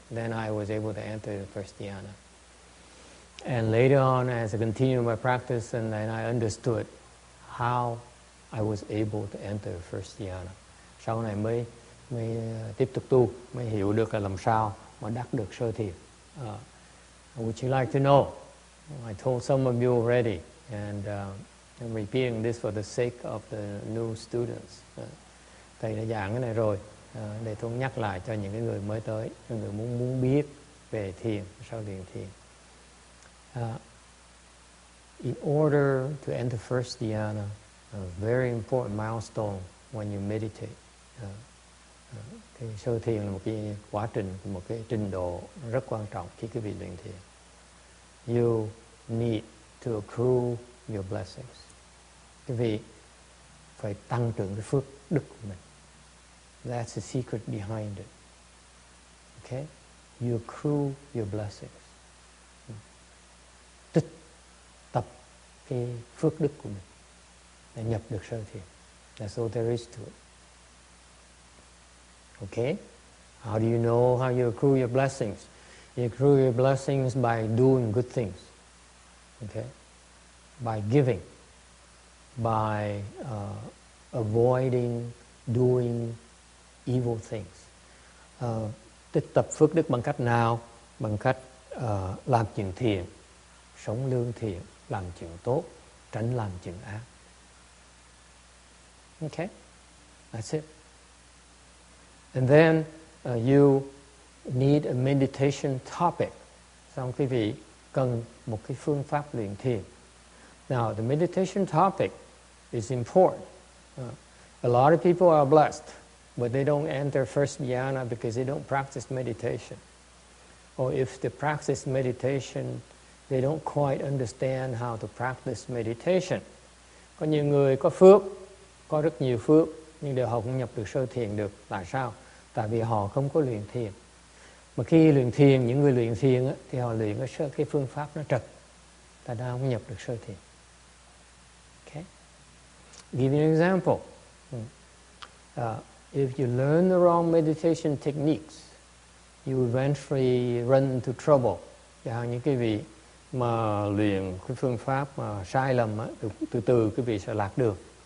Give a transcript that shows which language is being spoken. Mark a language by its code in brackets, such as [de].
[en] Then I was able to enter the first dhyana. And later on, as I continued my practice, and then I understood how I was able to enter first dhyana. [vi] Sau này mới tiếp tục tu, mới hiểu được là làm sao mà đắc được sơ thiền. [en] Would you like to know? I told some of you already, and I'm repeating this for the sake of the new students. [vi] Thầy đã giảng cái này rồi, để tôi nhắc lại cho những cái người mới tới, những người muốn biết về thiền, sao luyện thiền. [en] In order to enter first dhyana, a very important milestone when you meditate. [vi] Cái sơ thiền là một cái quá trình, một cái trình độ rất quan trọng khi quý vị luyện thiền. [en] You need to accrue your blessings. [vi] Quý vị phải tăng trưởng cái phước đức của mình. [en] That's the secret behind it. Okay? You accrue your blessings. [vi] Tích tập cái phước đức của mình để nhập được sơ thiền. [en] That's all there is to it. Okay? How do you know how you accrue your blessings? You accrue your blessings by doing good things. Okay? By giving. By avoiding doing evil things. [vi] Tích tập phước đức bằng cách nào? Bằng cách làm chuyện thiện, sống lương thiện, làm chuyện tốt, tránh làm chuyện ác. [en] Okay? That's it. And then you need a meditation topic. [vi] Xong quý vị cần một cái phương pháp luyện thiền. [en] Now, the meditation topic is important. A lot of people are blessed but they don't enter first jhana because they don't practice meditation. Or if they practice meditation, they don't quite understand how to practice meditation. [vi] Có nhiều người có phước, có rất nhiều phước, nhưng đều họ không nhập được sơ thiền được. Tại sao? Tại vì họ không có luyện thiền. Mà khi luyện thiền, những người luyện thiền á, thì họ luyện cái phương pháp nó trật. Tại ra không nhập được sơ thiền. [en] Okay? Give you an example. If you learn the wrong meditation techniques, you eventually run into trouble. [vi] Chẳng hạn như quý vị mà luyện cái phương pháp mà sai lầm á, từ từ quý vị sẽ lạc đường.